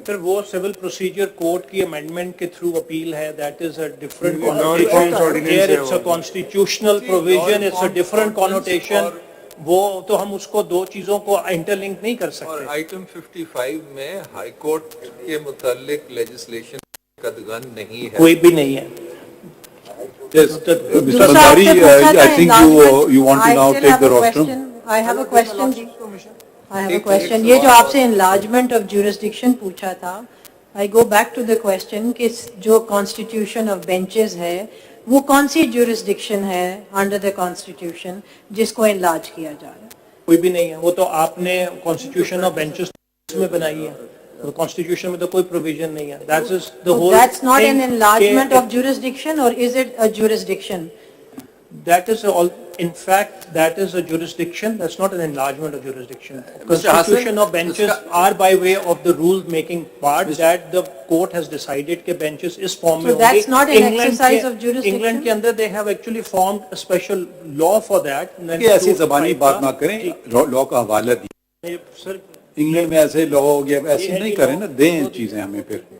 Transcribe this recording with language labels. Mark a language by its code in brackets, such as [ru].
[ur] سر وہ civil procedure code کی amendment کے تھرو اپیل ہے, that is a different connotation, here it's a constitutional provision, it's a different connotation, وہ تو ہم اس کو دو چیزوں کو انٹر لنک نہیں کر سکتے. اور آئٹم 55 میں ہائی کورٹ کے متعلق لیجسلیشن کا قدغن نہیں ہے, کوئی بھی نہیں ہے. [en] Yes, Mr. Bandari, I think you want to now take the rostrum. I have a question. I have a question. [ur] یہ جو آپ سے enlargement of jurisdiction پوچھا تھا, I go back to the question کہ جو constitution of benches ہے وہ کون سی jurisdiction ہے under the constitution جس کو enlarge کیا جا رہا ہے؟ کوئی بھی نہیں ہے, وہ تو آپ نے کانسٹیٹیوشن آف بینچز میں بنائی ہے, کانسٹیٹیوشن میں تو کوئی پروویژن نہیں ہے. [en] That's not an enlargement of jurisdiction, or is it a jurisdiction? That is all, in fact, that is a jurisdiction, that's not an enlargement of jurisdiction. Constitution of benches are by way of the rule making part that the court has decided کہ benches is formed. So that's not an exercise of jurisdiction? England کے اندر they have actually formed a special law for that. [ur] کہ ایسی زبانی بات نہ کریں, law کا حوالہ دیں. سر انگلینڈ میں ایسے لاء ہو گیا, ایسے نہیں کریں نا, دیں چیزیں ہمیں پھر.